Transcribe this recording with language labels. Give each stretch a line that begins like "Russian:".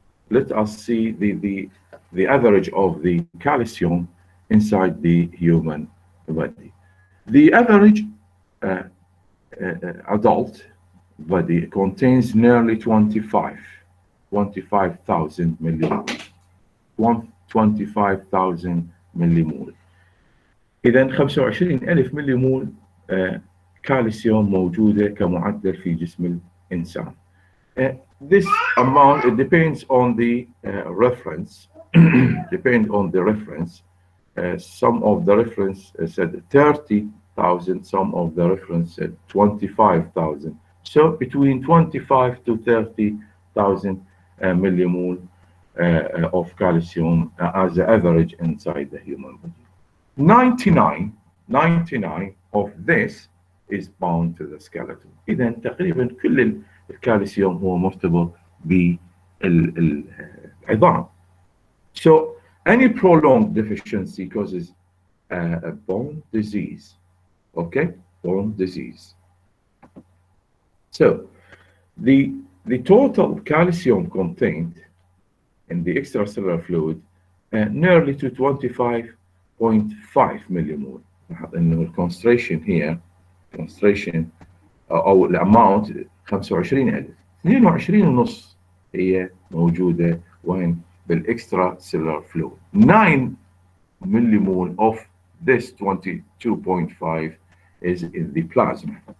English: Let us see the average of the calcium inside the human body. The average adult body contains nearly 25,000 millimole.
Arabic: 25,000 مليمول. إذا 25,000 مليمول كالسيوم موجودة كمعدل في جسم إنسان.
English: This amount, it depends on the reference. Depend on the reference. Some of the reference said 30,000, some of the reference said 25,000. So between 25 to 30,000 millimole of calcium as the average inside the human body. 99 of this is bound to the skeleton.
Arabic: إذا تقريبا كل الكالسيوم هو مرتبط بالعظام.
English: So any prolonged deficiency causes a bone disease. Okay, bone disease. So the total calcium contained in the extracellular fluid nearly to 25.5 millimole.
Arabic: إنه الكونستريشن
English: here concentration
Arabic: أو الأماونت 25,000. 22.5 هي موجودة وين؟ بالإكسترا سيلولار فلويد.
English: 9 millimole of this 22.5 is in the plasma.